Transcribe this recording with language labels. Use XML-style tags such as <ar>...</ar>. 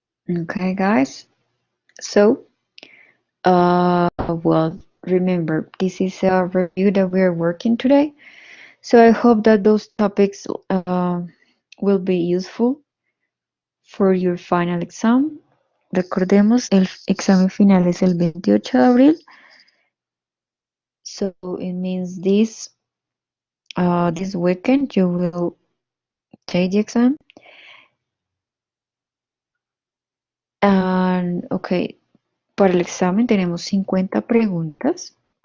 <en>Okay, guys. So, well, remember, this is a review that we are working today. So I hope that those topics will be useful for your final exam.</en> <es>Recordemos, el examen final es el 28 de abril.</es> <en>So it means this weekend you will take the exam.</en> <es>And, okay, para el examen tenemos 50 preguntas.</es>